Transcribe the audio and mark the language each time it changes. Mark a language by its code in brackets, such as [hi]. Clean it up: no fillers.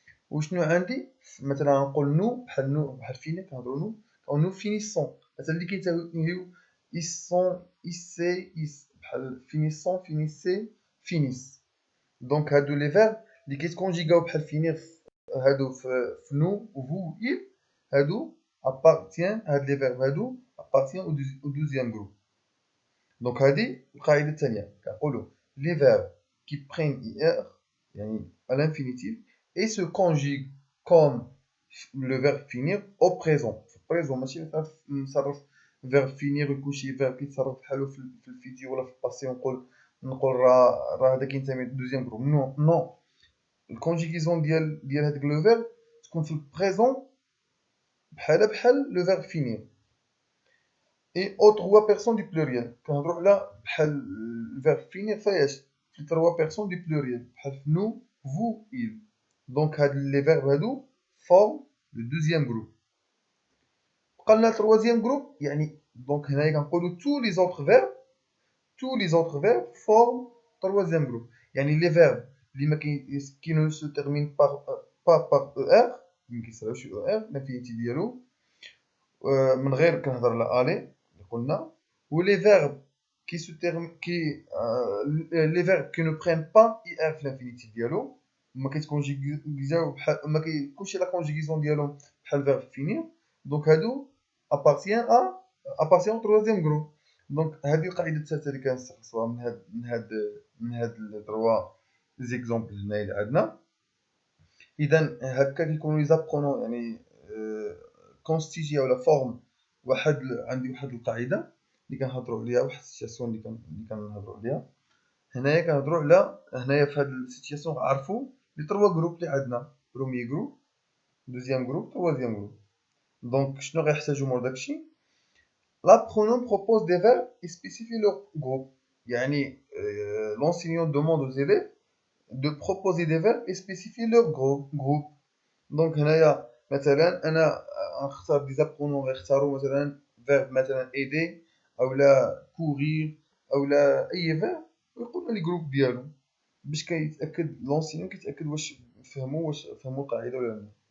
[ar] وشنو عندي مثلا نقول نو بحال فيني كنهضروا نو فينيسون مثلا اللي كينتميو يسون يسي بحال فينيسون فينيسي فينيس. دونك هادو لي فيرب اللي كيتكونجيغاو بحال فينير هادو في نو و فو يل هادو appartient هاد لي فيرب هادو [fr] appartient au deuxième groupe. [ar] دونك هادي القاعده الثانيه كنقولوا لي فيرب [fr] qui prennent ir يعني à l'infinitif et se conjuguent comme le verbe finir au présent. [ar] في البريزون ماشي نصرف verbe finir ويكون شي verbe كيتصرف بحالو في الفيتيو ولا في الباسي ونقول راه هذا كينتمي للدوزيام جروب. نو الكونجيغيزون ديال هذاك لو فيرب تكون في البريزون بحال لو فيرب finir. [fr] Et aux trois personnes du pluriel. [ar] كنهضروا على بحال الفيرب finir فاياش في [fr] trois personnes du pluriel [ar] بحال nous, vous, il. [fr] Donc [ar] هاد لي فيرب هادو [fr] forment le deuxième groupe. بقى لنا troisième groupe يعني دونك هنايا كنقولوا tous les autres verbes forment troisième groupe. [ar] يعني les verbes اللي [fr] qui ne se terminent pas par [ar] er ما كيصراوش er l'infinitif ديالو من غير كنهضر على aller قلنا. [fr] ou les verbes qui se terminent les verbes qui ne prennent pas ir في l'infinitif ديالو [ar] ما كيتكونجيغيزاو بحال ما كيكونش لا كونجيغيزون ديالهم بحال [fr] verbe finir. [ar] دونك هادو appartient au troisième groupe. دونك هذه القاعده الثالثه اللي كنستخلصوها من هاد التروا زيكزامبل هنايا اللي عندنا. اذا هكا كيكونوا لي زابرونون يعني كونستيتيو ولا فورم عندي واحد القاعده اللي كنهضروا عليها واحد السيتياسيون اللي كنهضروا عليها هنايا. كنهضروا على هنايا في هاد السيتياسيون عرفوا لي تروا جروب اللي عندنا بروميي جروب دوزيام جروب تروازيام جروب. دونك شنو غيحتاجوا مور داكشي [fr] l'apprenant propose des verbes et spécifie leur groupe. يعني l'enseignant demande aux élèves de proposer des verbes et spécifier leur groupe. [ar] دونك هنايا مثلا انا نختار دي زابرونون غيختاروا مثلا فيرب مثلا ايدي اولا كورير اولا اي فيرب ويقولوا لي جروب ديالو باش كيتاكد لونسيون كيتاكد واش فهموا القاعده ولا لا.